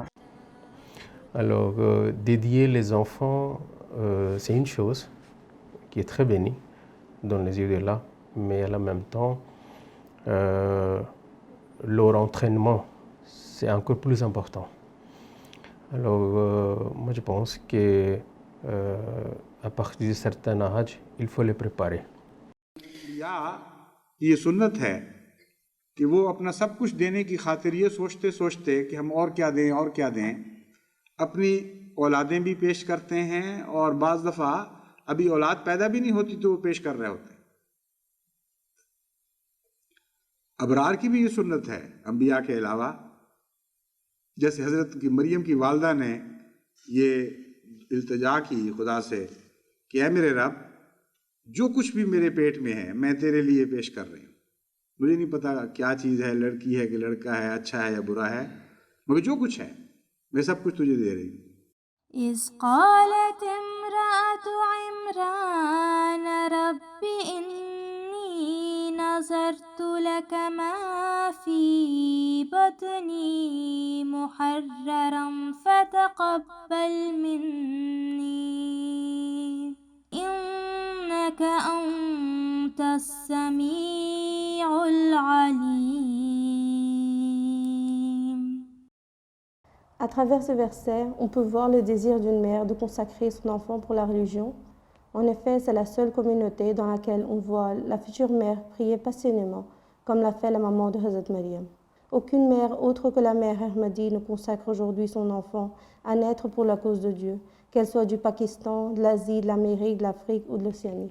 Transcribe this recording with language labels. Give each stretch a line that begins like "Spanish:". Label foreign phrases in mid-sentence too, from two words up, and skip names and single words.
French: Alors, dédier les enfants, c'est une chose qui est très bénie dans les yeux d'Allah, mais en même temps, leur entraînement, c'est encore plus important. Alors, moi je pense que à partir d'un certain âge, il faut les préparer.
Urdu: یہ سنت ہے کہ وہ اپنا سب کچھ دینے کی خاطر یہ سوچتے سوچتے کہ ہم اور کیا دیں، اپنی اولادیں بھی پیش کرتے ہیں، اور بعض دفعہ ابھی اولاد پیدا بھی نہیں ہوتی تو وہ پیش کر رہے ہوتے ہیں. ابرار کی بھی یہ سنت ہے انبیاء کے علاوہ، جیسے حضرت کی مریم کی والدہ نے یہ التجا کی خدا سے کہ اے میرے رب، جو کچھ بھی میرے پیٹ میں ہے میں تیرے لیے پیش کر رہی ہوں. مجھے نہیں پتا کیا چیز ہے، لڑکی ہے کہ لڑکا ہے، اچھا ہے یا برا ہے، مگر جو کچھ ہے میں سب کچھ تجھے دے رہی ہوں.
Arabic: إذ قالت امرأة عمران رب إني نذرت لك ما في بطني محررا فتقبل مني إنك أنت السميع العليم.
French: À travers ce verset, on peut voir le désir d'une mère de consacrer son enfant pour la religion. En effet, c'est la seule communauté dans laquelle on voit la future mère prier passionnément, comme l'a fait la maman de Hazrat Maryam. Aucune mère autre que la mère Ahmadi ne consacre aujourd'hui son enfant à naître pour la cause de Dieu, qu'elle soit du Pakistan, de l'Asie, de l'Amérique, de l'Afrique ou de l'Océanie.